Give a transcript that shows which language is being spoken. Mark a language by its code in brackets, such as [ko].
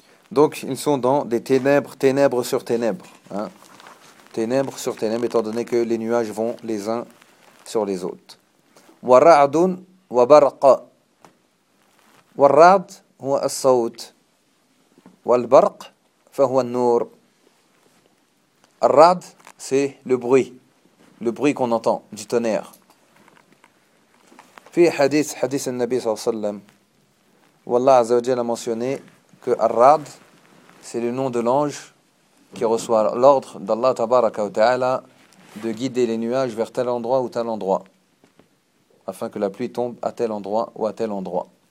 [fr] Donc ils sont dans des ténèbres, ténèbres sur ténèbres. Hein. Ténèbres sur ténèbres, étant donné que les nuages vont les uns sur les autres. [ar] Wa ra'dun. وبرق والرعد هو الصوت والبرق فهو النور. [fr] الرعد c'est le bruit qu'on entend du tonnerre. [ar] في حديث النبي صلى الله عليه وسلم, والله عز وجل [fr] a mentionné que الرعد c'est le nom de l'ange qui reçoit l'ordre d'Allah tabaraka wa ta'ala de guider les nuages vers tel endroit ou tel endroit, afin que la pluie tombe à tel endroit ou à tel endroit.